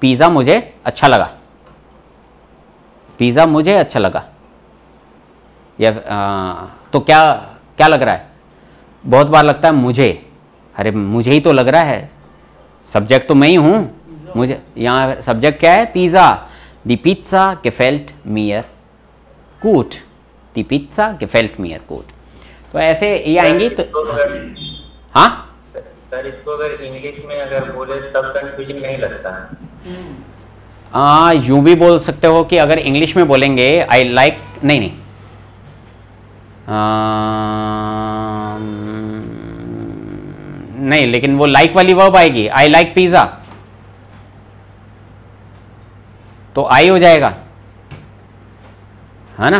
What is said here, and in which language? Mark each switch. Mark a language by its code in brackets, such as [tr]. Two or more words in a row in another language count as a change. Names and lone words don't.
[hi] पिज़्ज़ा मुझे अच्छा लगा, पिज़्ज़ा मुझे अच्छा लगा, या तो क्या क्या लग रहा है? बहुत बार लगता है मुझे, अरे मुझे ही तो लग रहा है, सब्जेक्ट तो मैं ही हूँ, मुझे, यहाँ सब्जेक्ट क्या है? [de] पिज़्ज़ा। die Pizza gefällt mir gut, die Pizza gefällt mir gut। [hi] तो ऐसे ये आएंगी तो हाँ सर, इसको अगर इंग्लिश में अगर बोले तब कंफ्यूजिंग नहीं लगता है। यूँ भी बोल सकते हो कि अगर इंग्लिश में बोलेंगे [en] I like, [hi] नहीं नहीं, नहीं, लेकिन वो लाइक वाली वर्ब आएगी, [en] I like pizza, [hi] तो आई हो जाएगा, है ना?